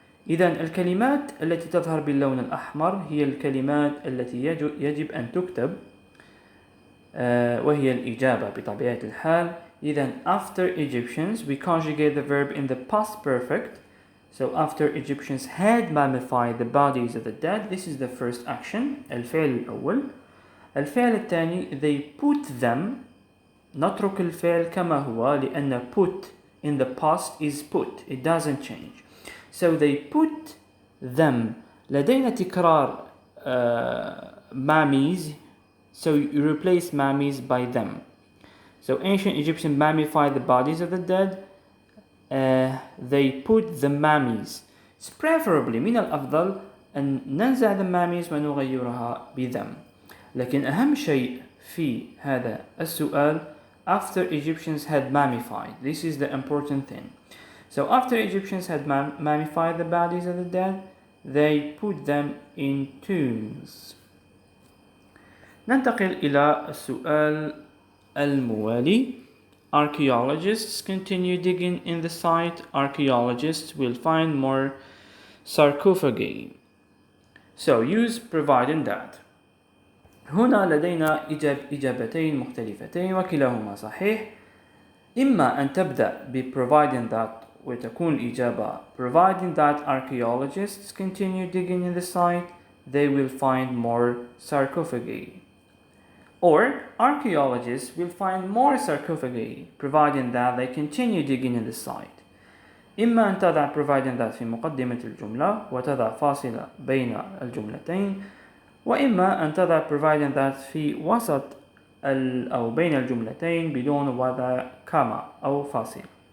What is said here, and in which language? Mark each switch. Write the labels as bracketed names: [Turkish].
[Arabic] إذن الكلمات التي تظهر باللون الأحمر هي الكلمات التي يجب أن تكتب وهي الإجابة بطبيعة الحال. [English] إذن after Egyptians we conjugate the verb in the past perfect. So after Egyptians had mummified the bodies of the dead, this is the first action, [Arabic] الفعل الأول. الفعل الثاني [English] they put them. [Arabic] نترك الفعل كما هو لأن [English] put in the past is put, it doesn't change. So they put them. [Arabic] لدينا تكرار [English] mummies, so you replace mummies by them. So ancient Egyptians mummified the bodies of the dead. They put the mummies. It's preferably [Arabic] من الأفضل أن ننزع [English] the mummies [Arabic] ونغيرها ب them. لكن أهم شيء في هذا السؤال [English] after Egyptians had mummified. This is the important thing. So after Egyptians had mummified the bodies of the dead, they put them in tombs. [Arabic] ننتقل إلى السؤال الموالي. [English] Archaeologists continue digging in the site. Archaeologists will find more sarcophagi. So use providing that. [Arabic] هنا لدينا إجابتين مختلفتين وكلاهما صحيح. إما أن تبدأ ب [English] providing that [Arabic] وتكون الإجابة [English] providing that archaeologists continue digging in the site, they will find more sarcophagi. Or archaeologists will find more sarcophagi providing that they continue digging in the site. [Arabic] إما أن تضع providing that في مقدمة الجملة وتضع فاصلة بين الجملتين، وإما أن تضع providing that في وسط أو بين الجملتين بدون وضع كما أو فاصلة.